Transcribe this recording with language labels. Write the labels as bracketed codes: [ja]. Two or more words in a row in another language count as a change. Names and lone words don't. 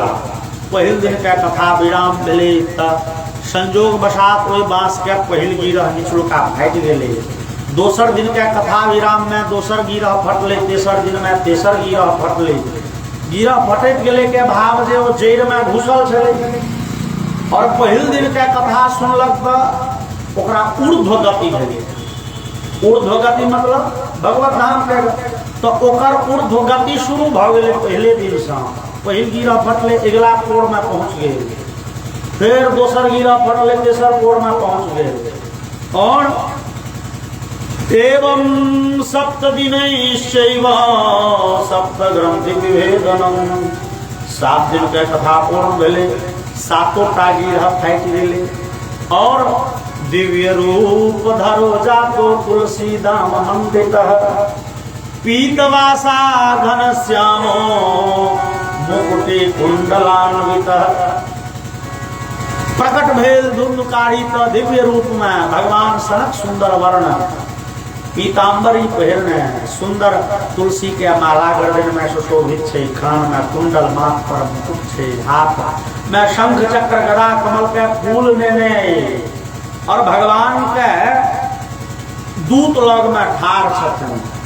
[mai] पहिल दिन के कथा विराम भेलै तऽ संजोग बसात ओहि बांस के पहिल गिरह निचलुका फाटि गेलै। दोसर दिन के कथा विराम में दोसर गिरह फटलै, तेसर दिन में तेसर गिरह फटलै। गिरह फटैत गेले के भाव जे ओ जड़ में घुसल छलै, और पहिल दिन के कथा सुनलक तऽ ओकरा ऊर्ध्व गति भेलै। ऊर्ध्व गति मतलब भगवत धाम के, तो ओकर ऊर्ध्व गति शुरू भऽ गेलै पहले दिन से। पहिल गिरह फटलै, अगला कोर में पहुंच गेल, फिर दोसर गिरह फटलै, तेसर कोर में पहुंच गेल। और [sa] एवं सप्तदिनैश्चैव सप्तग्रंथि विभेदनम, [mai] 7 दिन के कथा पूर्ण भेलै, 7टा गिरह फाटि गेलै। [sa] और दिव्य रूप धरो जातो तुलसी दाम मंडितः, पीतवासा घनश्यामो मुकुटि कुंडलान्वितः। [mai] प्रकट भेल धुंधुकारी तो दिव्य रूप में भगवान सनक सुंदर वर्ण, पीताम्बरी पहिरने, सुंदर तुलसी के माला गर्दन में सुशोभित छे, कान में कुंडल, माथ पर मुकुट छे, हाथ में शंख चक्र गदा कमल के फूल नेने, और भगवान के दूत लग में ठाढ़ छथिन।